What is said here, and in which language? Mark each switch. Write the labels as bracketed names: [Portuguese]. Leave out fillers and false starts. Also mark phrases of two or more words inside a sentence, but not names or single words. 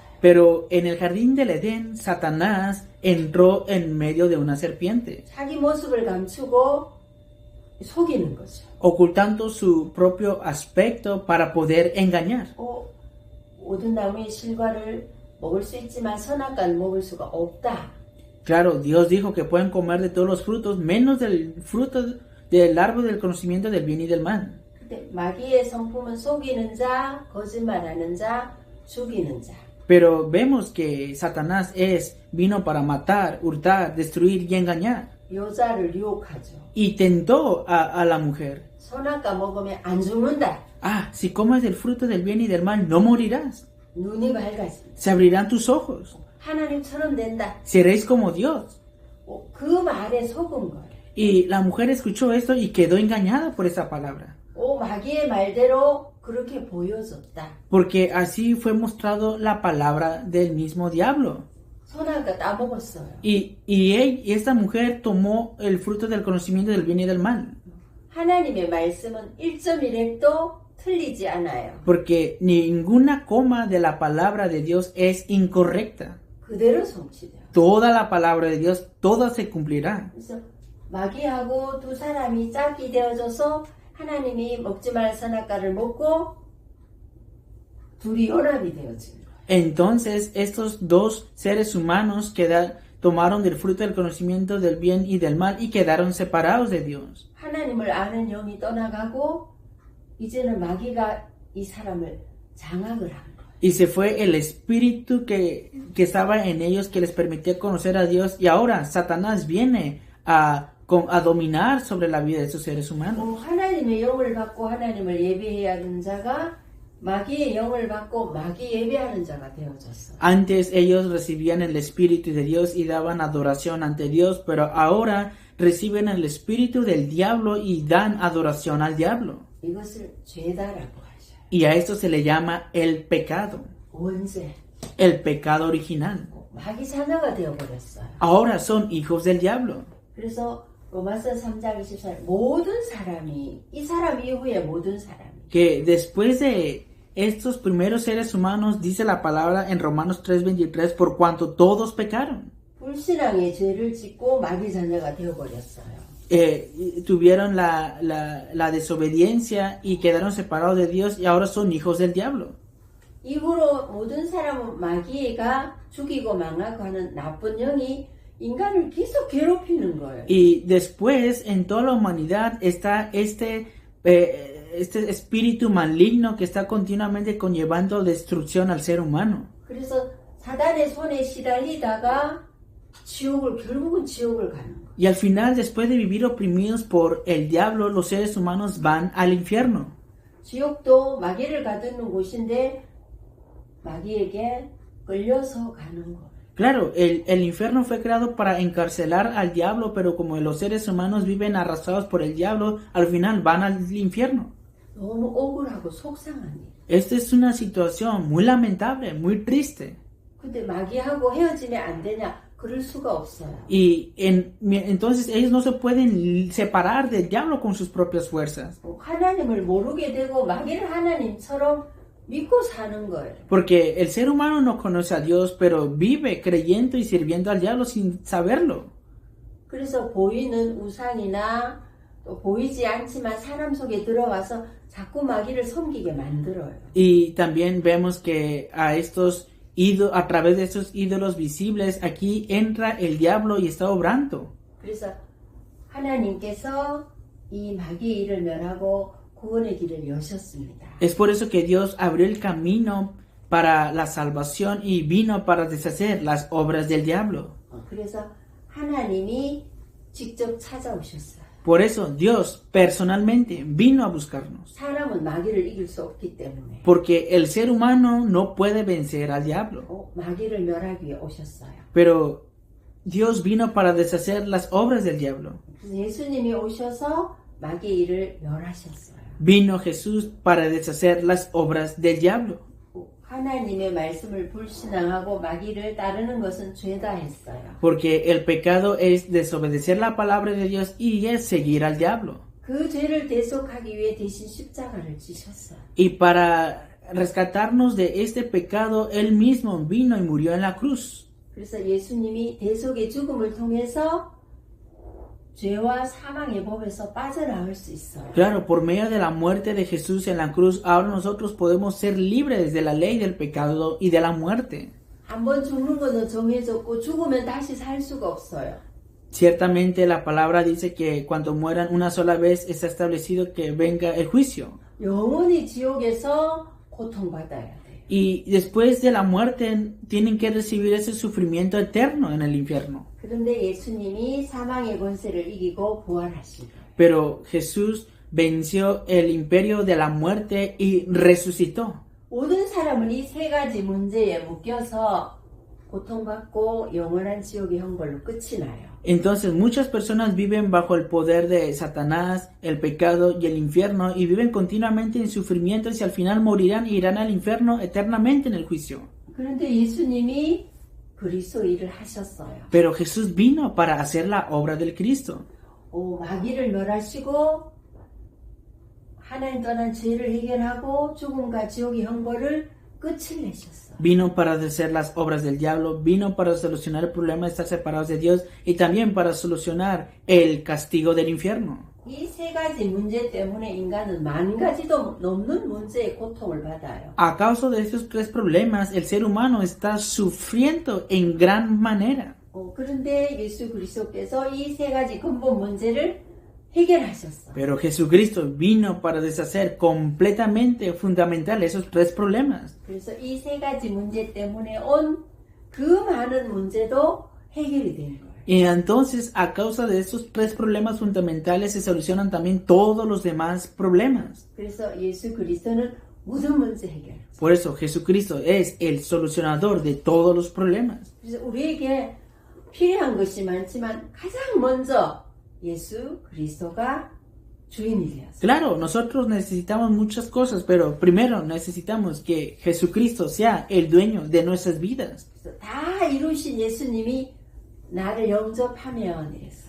[Spanish] Pero en el jardín del Edén, Satanás entró en medio de una serpiente, [Korean] 자기 모습을 감추고 속이는 거죠. [Spanish] ocultando su propio aspecto para poder engañar. [Korean] 모든 나무의 실과를 먹을 수 있지만 선악과는 먹을 수가 없다. [Spanish] Claro, Dios dijo que pueden comer de todos los frutos, menos del fruto del árbol del conocimiento del bien y del mal. [Korean] 근데 마귀의 성품은 속이는 자, 거짓말하는 자, 죽이는 자. [Spanish] Pero vemos que Satanás vino para matar, hurtar, destruir y engañar. [Korean] 여자를 유혹하죠. [Spanish] Y tentó a la mujer. [Korean] 선악과 먹으면 안 죽는다. [Spanish] Si comes del fruto del bien y del mal, no morirás. [Korean] 눈이 밝아진다. [Spanish] Se abrirán tus ojos. [Korean] 하나님처럼 된다. [Spanish] Seréis como Dios. [Korean] 그 말에 속은 거예요. [Spanish] Y la mujer escuchó esto y quedó engañada por esa palabra. [Korean] 마귀의 말대로 그렇게 보여줬다. [Spanish] porque así fue mostrado la palabra del mismo diablo. [Korean] 선악과 따먹었어요. [Spanish] Y esta mujer tomó el fruto del conocimiento del bien y del mal, [Korean] 하나님의 말씀은 1.1획도 틀리지 않아요. [Spanish] porque ninguna coma de la palabra de Dios es incorrecta. [Korean] 그대로 성취돼요. [Spanish] Toda la palabra de Dios, toda se cumplirá. [Korean] 그래서 마귀하고 두 사람이 짝이 되어져서 하나님이 먹지 말 선악과를 먹고 둘이 연합이 되어진 거예요. [Spanish] Entonces estos dos seres humanos tomaron del fruto del conocimiento del bien y del mal y quedaron separados de Dios. [Korean] 하나님을 아는 영이 떠나가고 이제는 마귀가 이 사람을 장악을 한 거예요. [Spanish] Y se fue el espíritu que estaba en ellos que les permitía conocer a Dios. Y ahora Satanás viene a dominar sobre la vida de esos seres humanos. [Korean] 하나님의 영을 받고 하나님을 예배해야 하는 자가 마귀의 영을 받고 마귀 예배하는 자가 되어졌어요. [Spanish] Antes ellos recibían el espíritu de Dios y daban adoración ante Dios, pero ahora reciben el espíritu del diablo y dan adoración al diablo. [Korean] 이것을 죄다라고 하셔요. [Spanish] Y a esto se le llama el pecado, [Korean] 원죄. [Spanish] el pecado original. [Korean] 마귀 자녀가 되어버렸어요. [Spanish] Ahora son hijos del diablo. [Korean] 그래서 로마서 3장 24절 모든 사람이 이 사람 이후에 모든 사람이 [Spanish] Que después de estos primeros seres humanos, dice la palabra en Romanos 3:23, por cuanto todos pecaron. [Korean] 불신앙의 죄를 짓고 마귀 자녀가 되어버렸어요. [Spanish] Tuvieron la desobediencia y quedaron separados de Dios y ahora son hijos del diablo. [Korean] 이후로 모든 사람은 마귀가 죽이고 망하고 하는 나쁜 영이 인간을 계속 괴롭히는 거예요. [Spanish] Y después en toda la humanidad está este espíritu maligno que está continuamente conllevando destrucción al ser humano. [Korean] 그래서 사단의 손에 시달리다가 결국은 지옥을 가는 거예요. [Spanish] Y al final, después de vivir oprimidos por el diablo, los seres humanos van al infierno. [Korean] 지옥도 마귀를 가두는 곳인데 마귀에게 끌려서 가는 거예요. [Spanish] Claro, el infierno fue creado para encarcelar al diablo, pero como los seres humanos viven arrastrados por el diablo, al final van al infierno. [Korean] 너무 억울하고 속상한 일. [Spanish] Esta es una situación muy lamentable, muy triste. [Korean] 근데 마귀하고 헤어지면 안 되냐? 그럴 수가 없어요. [Spanish] Y entonces ellos no se pueden separar del diablo con sus propias fuerzas. [Korean] 하나님을 모르게 되고 마귀를 하나님처럼 믿고 사는 거예요. [Spanish] Porque el ser humano no conoce a Dios, pero vive creyendo y sirviendo al diablo sin saberlo. [Korean] 그래서 보이는 우상이나 또 보이지 않지만 사람 속에 들어와서 자꾸 마귀를 섬기게 만들어요. [Spanish] Y también vemos que a través de estos ídolos visibles, aquí entra el diablo y está obrando. [Korean] 그래서 하나님께서 이 마귀의 일을 멸하고 구원의 길을 여셨습니다. [Spanish] Es por eso que Dios abrió el camino para la salvación y vino para deshacer las obras del diablo. [Korean] 그래서 하나님이 직접 찾아오셨어요. [Spanish] Por eso Dios personalmente vino a buscarnos. [Korean] 사람은 마귀를 이길 수 없기 때문에. [Spanish] Porque el ser humano no puede vencer al diablo. [Korean] 마귀를 멸하기 위해 오셨어요. [Spanish] Pero Dios vino para deshacer las obras del diablo. [Korean] 그래서 예수님이 오셔서 마귀의 일을 멸하셨어요. [Spanish] Vino Jesús para deshacer las obras del diablo. [Korean] 하나님의 말씀을 불신앙하고 마귀를 따르는 것은 죄다 했어요. [Spanish] Porque el pecado es desobedecer la palabra de Dios y es seguir al diablo. [Korean] 그 죄를 대속하기 위해 대신 십자가를 지셨어요. [Spanish] Y para rescatarnos de este pecado, Él mismo vino y murió en la cruz. [Korean] 그래서 예수님이 대속의 죽음을 통해서 죄와 사망의 법에서 빠져나올 수 있어요. [Spanish] Claro, por medio de la muerte de Jesús en la cruz, ahora nosotros podemos ser libres de la ley del pecado y de la muerte. [Korean] 한번 죽는 것은 정해졌고 죽으면 다시 살 수가 없어요. [Spanish] Ciertamente la palabra dice que cuando mueran una sola vez está establecido que venga el juicio. [Korean] 영원히 지옥에서 고통받아야 돼요. [Spanish] Y después de la muerte tienen que recibir ese sufrimiento eterno en el infierno. [Korean] 그런데 예수님이 사망의 권세를 이기고 부활하신 거예요. [Spanish] Pero Jesús venció el imperio de la muerte y resucitó. [Korean] 모든 사람은 이 세 가지 문제에 묶여서 고통받고 영원한 지옥의 형벌로 끝이 나요. [Spanish] Entonces muchas personas viven bajo el poder de Satanás, el pecado y el infierno y viven continuamente en sufrimientos y al final morirán e irán al infierno eternamente en el juicio. [Korean] 그런데 예수님이 그리스도 일을 하셨어요. [Spanish] Pero Jesús vino para hacer la obra del Cristo. [Korean] 마귀를 멸하시고 하나님 떠난 죄를 해결하고 죽음과 지옥의 형벌을 끝을 내셨어. [Spanish] Vino para hacer las obras del diablo, vino para solucionar el problema de estar separados de Dios y también para solucionar el castigo del infierno. [Korean] 이 세 가지 문제 때문에 인간은 만 가지도 넘는 문제의 고통을 받아요. [Spanish] A causa de estos tres problemas, el ser humano está sufriendo en gran manera. [Korean] 그런데 예수 그리스도께서 이 세 가지 근본 문제를 해결하셨어. [Spanish] Pero Jesucristo vino para deshacer completamente fundamental esos tres problemas. [Korean] 그래서 이 세 가지 문제 때문에 온 그 많은 문제도 해결이 되는 거예요. [Spanish] Y entonces, a causa de esos tres problemas fundamentales, se solucionan también todos los demás problemas. [Korean] 그래서 예수 그리스도는 모든 문제 해결. [Spanish] Por eso, Jesucristo es el solucionador de todos los problemas. [Korean] 그래서 우리에게 필요한 것이 많지만 가장 먼저 예수 그리스도가 주인이 되었어요. [Spanish] Claro, nosotros necesitamos muchas cosas, pero primero necesitamos que Jesucristo sea el dueño de nuestras vidas. [Korean] 그래서 다 이루신 예수님이 나를 영접하면 이랬어요.